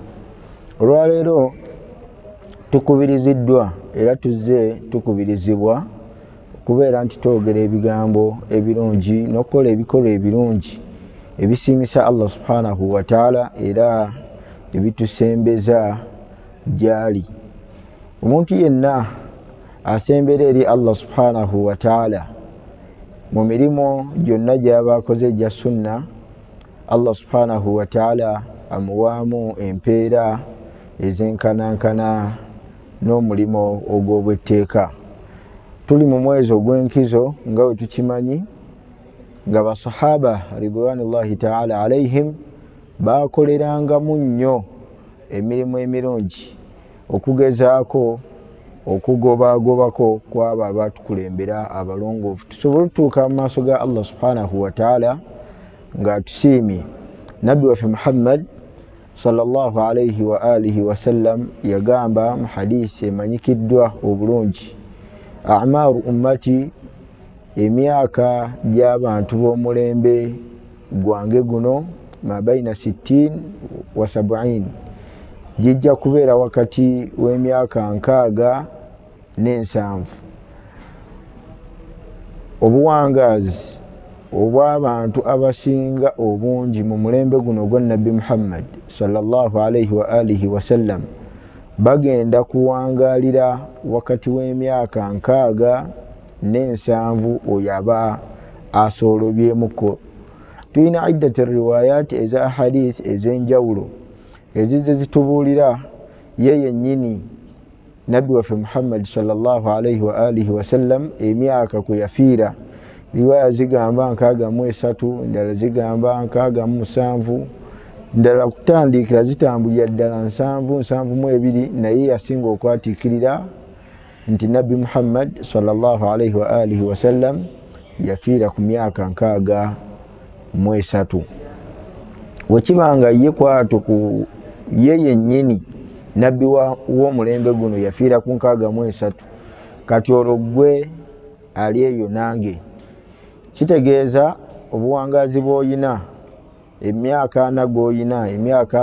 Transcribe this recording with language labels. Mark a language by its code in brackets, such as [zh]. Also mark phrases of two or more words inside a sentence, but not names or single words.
[lg] Olwaleero tukubiriziddwa era tuzze tukubirizibwa okubeera nti twogera ebigambo ebirungi n'okukola ebikolwa ebirungi ebisiimisa [ar] الله سبحانه وتعالى [lg] era ebitusembeza gyali. Omuntu yenna asembera eri [ar] الله سبحانه وتعالى [lg] mu mirimo gyonna gy'aba akoze gya sunna, [ar] الله سبحانه وتعالى [lg] amuwaamu empeera ezenkanankana n'omulimo ogw'obwetteeka. Tuli mu mwezi ogw'enkizo nga bwe tukimanyi, nga basahaba [ar] رضوان الله تعالى عليهم [lg] bakolerangamu nnyo emirimu emirungi okugezaako okugobaagobako kwabo abatukulembera abalongoofu, tusobole otutuuka mu maaso ga [ar] الله سبحانه وتعالى [lg] nga atusiimye. Nabbi waffe Muhammad [ar] صلى الله عليه وعلى آله وسلم [lg] yagamba mu hadisi emanyikiddwa obulungi, [ar] أعمار أمتي, [lg] emyaka gy'abantu b'omulembe gwange guno, [ar] ما بين 60 و 70, [lg] gijja kubeera wakati w'emyaka 60 n'ensanvu. Obuwangaazi obw'abantu abasinga obungi mu mulembe guno gwa Nabbi Muhammad [ar] صلى الله عليه وعلى آله وسلم [lg] bagenda kuwangaalira wakati w'emyaka 60 n'ensanvu oyo aba asoolobyemuko. Tuyina [ar] عدة روايات [lg] eza hadith ez'enjawulo ezize zitubuulira ye yennyini Nabbi waffe Muhammad [ar] صلى الله عليه وعلى آله وسلم [lg] emyaka kwe yafiira. Riwaya zigamba 63, endala zigamba 67, ndala kutandikira zitambulira ddala 72, naye yasinga okwatiikirira nti Nabbi Muhammad [ar] صلى الله عليه وعلى آله وسلم [lg] yafiira ku myaka 63. Wekibanga ye kwatu ku ye yennyini nabbi w'omulembe guno yafiira ku 63, kati olwo gwe ali eyo nange, kitegeeza obuwangaazi bw'oyina, emyaka 4 gw'oyina, emyaka